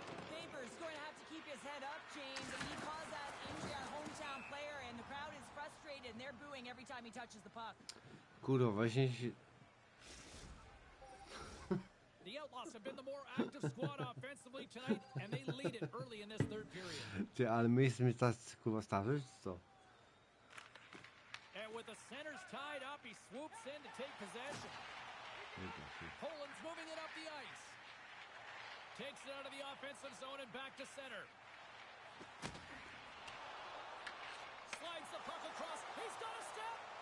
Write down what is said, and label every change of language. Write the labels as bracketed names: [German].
[English] Faber's going to have to keep his head up, James. And he caused that injury on a hometown player, and the crowd is frustrated, and they're booing every time he touches the puck. [Polish] Kurwa, właśnie się... [English] The Outlaws have been the more active squad offensively tonight, and they lead it early in this third period. [Polish] Ty, ale my jesteśmy tacy, kurwa, starzy, czy co? [English] And with the centers tied up, he swoops in to take possession. Poland's moving it up the ice. Takes it out of the offensive zone and back to center. Slides the puck across. He's got a step.